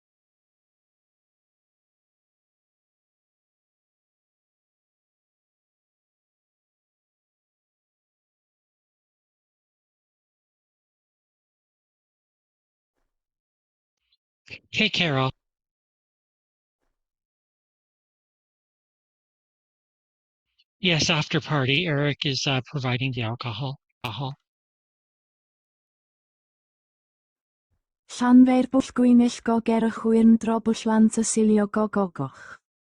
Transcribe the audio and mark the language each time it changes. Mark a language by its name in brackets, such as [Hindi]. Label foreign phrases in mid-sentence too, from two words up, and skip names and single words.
[English] Hey, Carol. Yes, after party. Eric is providing the alcohol. Llanfair bwll gwynill go ger y chwyrn dro bwll lan sysilio go gogoch.